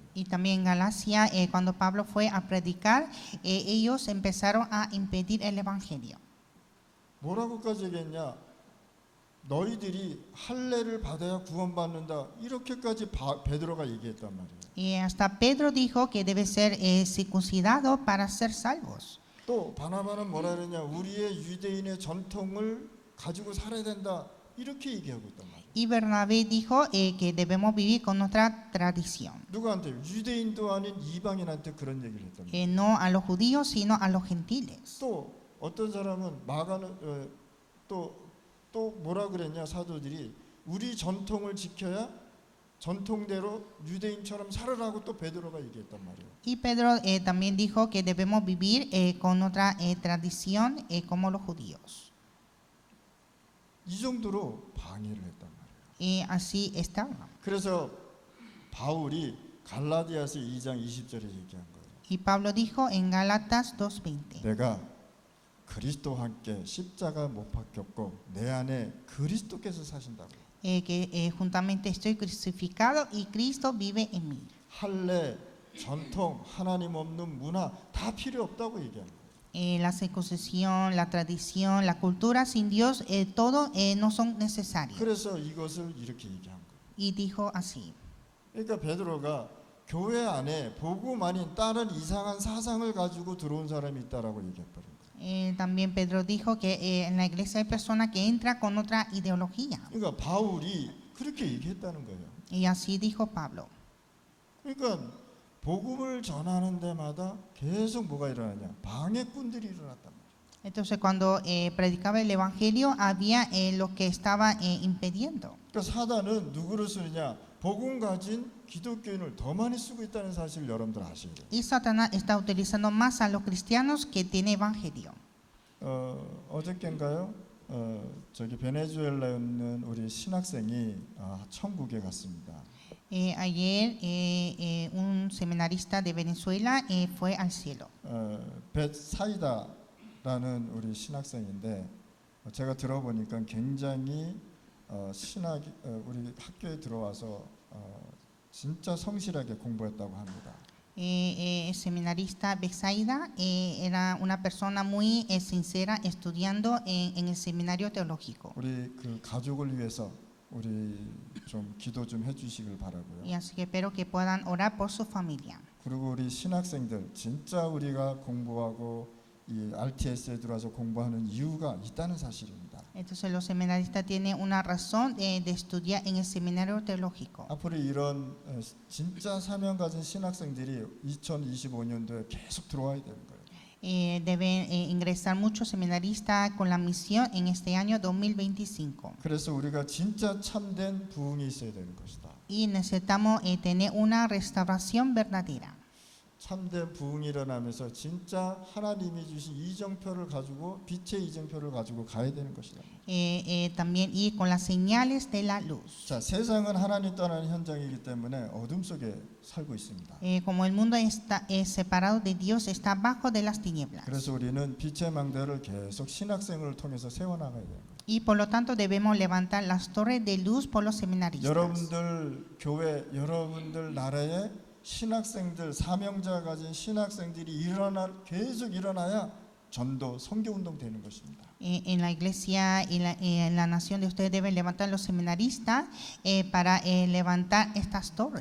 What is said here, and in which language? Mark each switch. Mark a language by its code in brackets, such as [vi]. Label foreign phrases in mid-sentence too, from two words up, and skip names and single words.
[es] Y también en Galacia, cuando Pablo fue a predicar, ellos empezaron a impedir el evangelio. [ko] 뭐라고까지 얘기했냐? 너희들이 할례를 받아야 구원받는다. 이렇게까지 베드로가 얘기했단 말이에요. [es] Y hasta Pedro dijo que debe ser circuncidado para ser salvos. [ko] 또 바나바는 뭐라 그러냐? 우리의 유대인의 전통을 가지고 살아야 된다. 이렇게 얘기하고 있단 말이에요. [es] Y Bernabé dijo que debemos vivir con nuestra tradición. [ko] 누구한테? 유대인도 아닌 이방인한테 그런 얘기를 했단 말이에요. [es] No a los judíos, sino a los gentiles. [ko] 또 어떤 사람은 또 뭐라 그랬냐? 사도들이 우리 전통을 지켜야 전통대로 유대인처럼 살으라고 또 베드로가 얘기했단 말이에요. [es] Y Pedro también dijo que debemos vivir con nuestra tradición como los judíos. [ko] 이 정도로 방해를 했단 말이에요. [es] Y así estaba. [ko] 그래서 바울이 갈라디아서 2장 20절에 얘기한 거예요. [es] Y Pablo dijo en Gálatas 2:20. [ko] 내가 그리스도와 함께 십자가 못 박혔고 내 안에 그리스도께서 사신다고. [es] Que juntamente estoy crucificado y Cristo vive en mí. [ko] 할례, 전통, 하나님 없는 문화 다 필요 없다고 얘기하는 거예요. [es] La circuncisión, la tradición, la cultura sin Dios, todo no son necesarios. [ko] 그래서 이것을 이렇게 얘기한 거예요. [es] Y dijo así. [ko] 그러니까 베드로가 교회 안에 복음 아닌 다른 이상한 사상을 가지고 들어온 사람이 있다라고 얘기했거든요. [es] También Pedro dijo que en la iglesia hay personas que entran con otra ideología. [ko] 그러니까 바울이 그렇게 얘기했다는 거예요. [es] Y así dijo Pablo. [ko] 그러니까 복음을 전하는 데마다 계속 뭐가 일어나냐? 방해꾼들이 일어났단 말이에요. [es] Entonces cuando predicaba el evangelio había los que estaban impidiendo. [ko] 그러니까 사단은 누구를 쓰느냐? 복음 가진 기독교인을 더 많이 쓰고 있다는 사실을 여러분들 아셔야 돼요. [es] Y Satanás está utilizando más a los cristianos que tiene evangelio. [ko] 어저께인가요? 저기 베네수엘라에 있는 우리 신학생이 천국에 갔습니다. [es] Ayer un seminarista de Venezuela fue al cielo. [ko] 벳사이다라는 우리 신학생인데 제가 들어보니까 굉장히 우리 학교에 들어와서 진짜 성실하게 공부했다고 합니다. [es] El seminarista Betsaida era una persona muy sincera estudiando en el seminario teológico. [ko] 우리 그 가족을 위해서 우리 좀 기도 좀 해주시길 바라고요. [es] Y así que espero que puedan orar por su familia. [ko] 그리고 우리 신학생들 진짜 우리가 공부하고 이 RTS에 들어와서 공부하는 이유가 있다는 사실입니다. [es] Entonces los seminaristas tienen una razón de estudiar en el seminario teológico. [ko] 앞으로 이런 진짜 사명 가진 신학생들이 2025년도에 계속 들어와야 되는 거예요. [es] Deben ingresar muchos seminaristas con la misión en este año 2025. [ko] 그래서 우리가 진짜 참된 부흥이 있어야 되는 것이다. [es] Y necesitamos tener una restauración verdadera. [ko] 참된 부흥이 일어나면서 진짜 하나님이 주신 이정표를 가지고 빛의 이정표를 가지고 가야 되는 것이다. [es] También ir con las señales de la luz. [ko] 자, 세상은 하나님 떠나는 현장이기 때문에 어둠 속에 살고 있습니다. [es] Como el mundo está separado de Dios, está bajo de las tinieblas. [ko] 그래서 우리는 빛의 망대를 계속 신학생을 통해서 세워나가야 돼요. [es] Y por lo tanto debemos levantar las torres de luz por los seminaristas. [ko] 여러분들 교회, 여러분들 나라에 신학생들, 사명자 가진 신학생들이 계속 일어나야 전도 선교운동 되는 것입니다. [es] En la iglesia y en la nación de ustedes deben levantar los seminaristas para levantar estas torres.